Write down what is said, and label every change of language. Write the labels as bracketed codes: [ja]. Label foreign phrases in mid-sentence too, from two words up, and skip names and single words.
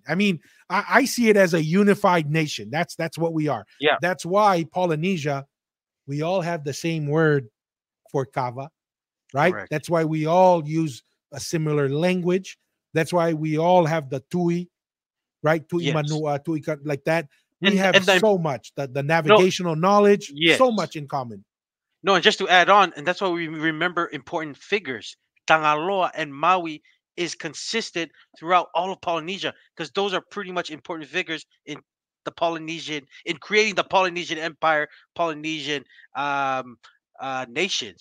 [en] I mean, I see it as a unified nation. That's what we are. Yeah. That's why Polynesia, we all have the same word for kava, right? Correct. That's why we all use a similar language. That's why we all have the tui, right? Tui manua, tui, like that. We have so much, the navigational knowledge, so much in common. No, and just to add on, and that's why we remember important figures. Tangaloa and Maui is consistent throughout all of Polynesia because those are pretty much important figures in creating the Polynesian Empire, Polynesian nation.